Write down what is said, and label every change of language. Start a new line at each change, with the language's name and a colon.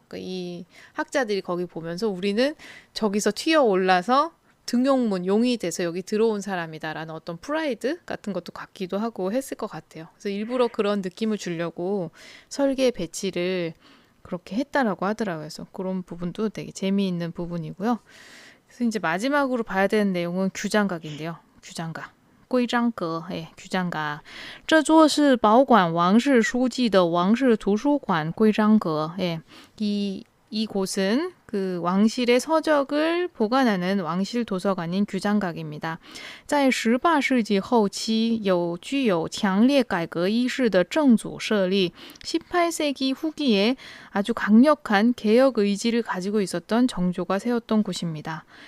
Korean: 그러니까 이 학자들이 거기 보면서 우리는 저기서 튀어 올라서 등용문, 용이 돼서 여기 들어온 사람이다라는 어떤 프라이드 같은 것도 갖기도 하고 했을 것 같아요. 그래서 일부러 그런 느낌을 주려고 설계 배치를 그렇게 했다라고 하더라고요. 그래서 그런 부분도 되게 재미있는 부분이고요. 그래서 이제 마지막으로 봐야 되는 내용은 규장각인데요. 규장각. 规章阁, 예, 규장각.
Chinese: 这座是保管王室书记的王室图书馆规章阁.
Korean: 예, 이곳은 그 왕실의 서적을 보관하는 왕실 도서관인 규장각입니다.
Chinese: 在18世纪后期具有强烈改革意识的正祖设立
Korean: 18세기 후기에 아주 강력한 개혁 의지를 가지고 있었던 정조가 세웠던 곳입니다.